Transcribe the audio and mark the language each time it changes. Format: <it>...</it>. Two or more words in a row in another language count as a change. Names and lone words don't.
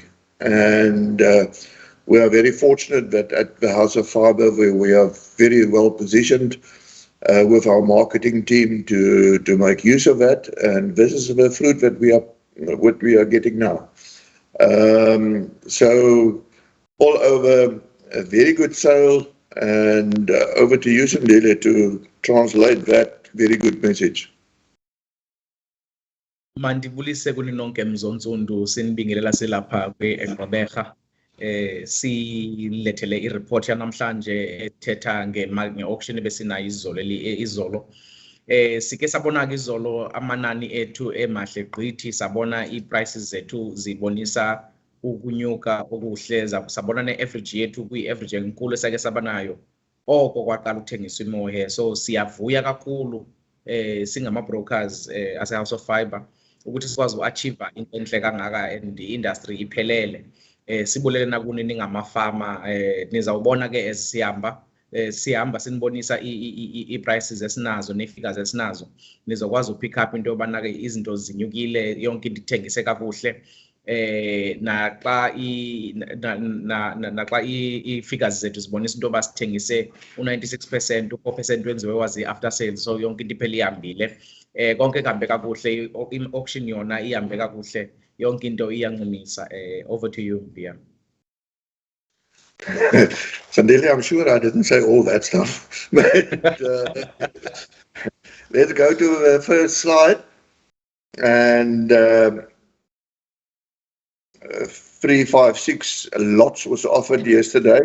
<en>And we are very fortunate that at the House of Fibre we are very well positioned with our marketing team to make use of that. And this is the fruit that we are getting now. So all over, a very good sale, and over to you, Sandile, to translate that very good message.</en> <xh>Mandibulise kuninonke mzonsundu, sinibingelela silapha kweGqeberha. Silethele ireport yanamhlanje ethetha nge-auction ebesinayo izolo. Sike sabona ke izolo amanani ethu emahle gqithi, sabona i-prices zethu zibonisa ukunyuka okuhle, sabona ne-average yethu kwi-average enkulu esake sabanayo oko kwaqala ukuthengiswa iMohair. So siyavuya kakhulu singama-brokers ase-House of Fibre ukuthi sikwazi uku-achieve into enhle kangaka and i-industry iphelele. Sibulele nakuni ningamafama, nizawubona ke sihamba sinibonisa i-prices esinazo ne-figures esinazo, nizokwazi</xh> <en>upick up</en> <xh>into yobana ke izinto zinyukile, yonke into ithengise kakuhle. Naxa i-figures zethu zibonisa into yoba sithengise u-96%, u-4% wenziwe wazi</xh> <en>after sales,</en> <xh>so yonke into iphela ihambile. Konke kuhambe kakuhle, i-auction yona ihambe kakuhle, yonke into iyancumisa.</xh> <en>Over to you, Mbia. Sandile, I'm sure I didn't say all that stuff, but let's go to the first slide. And 356 lots was offered yesterday.</en>